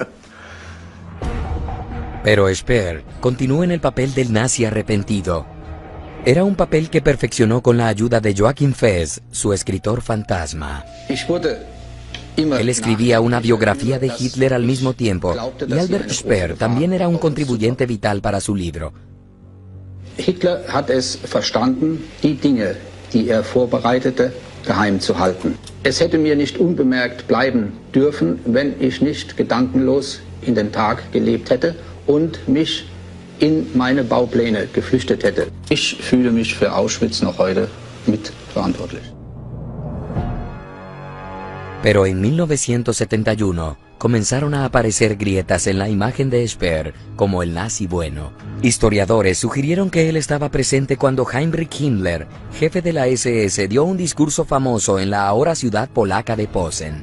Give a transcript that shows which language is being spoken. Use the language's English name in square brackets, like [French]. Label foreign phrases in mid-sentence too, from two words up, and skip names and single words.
[Spanish] Pero Speer continuó en el papel del nazi arrepentido. Era un papel que perfeccionó con la ayuda de Joachim Fes, su escritor fantasma. Él escribía una biografía de Hitler al mismo tiempo, y Albert Speer también era un contribuyente vital para su libro. [German] Hitler hat es verstanden, die Dinge, die vorbereitete, geheim zu halten. Es hätte mir nicht unbemerkt bleiben dürfen, wenn ich nicht gedankenlos in den Tag gelebt hätte und mich in meine Baupläne geflüchtet hätte. Ich fühle mich für Auschwitz noch heute mitverantwortlich. [Spanish] Pero en 1971 comenzaron a aparecer grietas en la imagen de Speer como el nazi bueno. Historiadores sugirieron que él estaba presente cuando Heinrich Himmler, jefe de la SS, dio un discurso famoso en la ahora ciudad polaca de Posen.